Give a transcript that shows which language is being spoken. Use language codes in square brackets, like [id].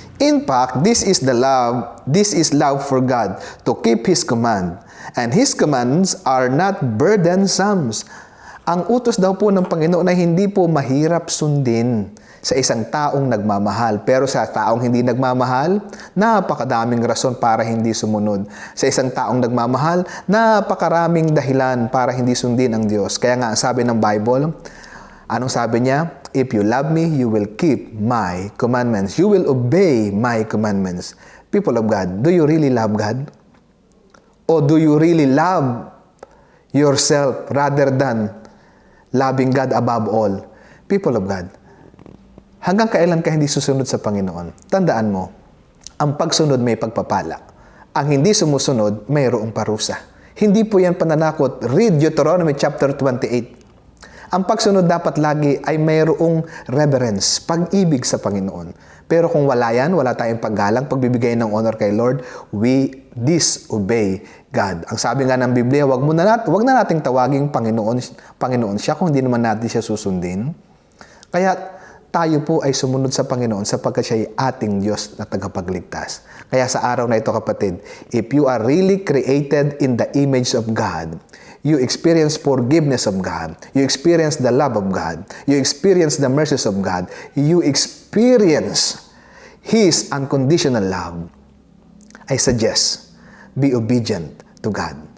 [en] In fact, this is love for God, to keep His command. And His commands are not burdensome. [tl] Ang utos daw po ng Panginoon ay hindi po mahirap sundin sa isang taong nagmamahal. Pero sa taong hindi nagmamahal, napakadaming rason para hindi sumunod. Sa isang taong nagmamahal, napakaraming dahilan para hindi sundin ang Diyos. Kaya nga, sabi ng Bible, anong sabi niya? [en] If you love me, you will keep my commandments. You will obey my commandments. People of God, do you really love God? O do you really love yourself rather than loving God above all? People of God, [tl] hanggang kailan ka hindi susunod sa Panginoon? Tandaan mo, ang pagsunod may pagpapala. Ang hindi sumusunod, mayroong parusa. Hindi po yan pananakot. [en] Read Deuteronomy chapter 28. [tl] Ang pagsunod dapat lagi ay mayroong reverence, pag-ibig sa Panginoon. Pero kung wala yan, wala tayong paggalang, pagbibigay ng honor kay Lord, [en] we disobey God. [tl] Ang sabi nga ng Biblia, wag na nating tawaging Panginoon siya kung hindi naman natin siya susundin. Kaya tayo po ay sumunod sa Panginoon sapagkat siya ay ating Diyos na tagapagligtas. Kaya sa araw na ito, kapatid, [en] if you are really created in the image of God, you experience forgiveness of God, you experience the love of God, you experience the mercies of God, you experience His unconditional love, I suggest, be obedient to God.